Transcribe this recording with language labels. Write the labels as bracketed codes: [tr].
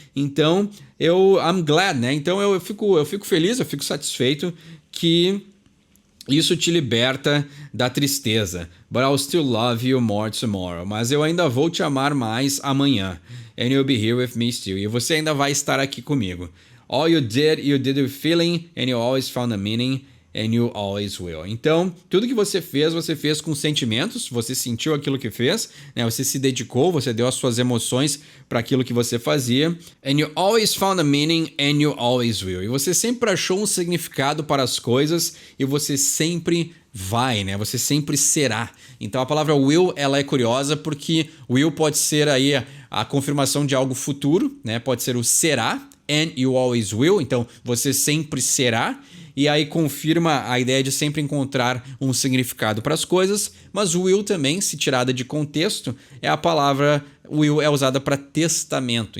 [pt] Então, [en] I'm glad, [pt] né? Então eu fico feliz, eu fico satisfeito que isso te liberta da tristeza. [en] But I'll still love you more tomorrow. [pt] Mas eu ainda vou te amar mais amanhã. [en] And you'll be here with me still. [pt] E você ainda vai estar aqui comigo. [en] All you did with feeling, and you always found a meaning, and you always will. [pt] Então, tudo que você fez com sentimentos, você sentiu aquilo que fez, né? Você se dedicou, você deu as suas emoções para aquilo que você fazia. [en] And you always found a meaning, and you always will. [pt] E você sempre achou um significado para as coisas, e você sempre vai, né? Você sempre será. Então a palavra will, ela é curiosa porque will pode ser aí a confirmação de algo futuro, né? Pode ser o será, [en] and you always will, [pt] então você sempre será. E aí confirma a ideia de sempre encontrar um significado para as coisas, mas will também, se tirada de contexto, é a palavra will é usada para testamento.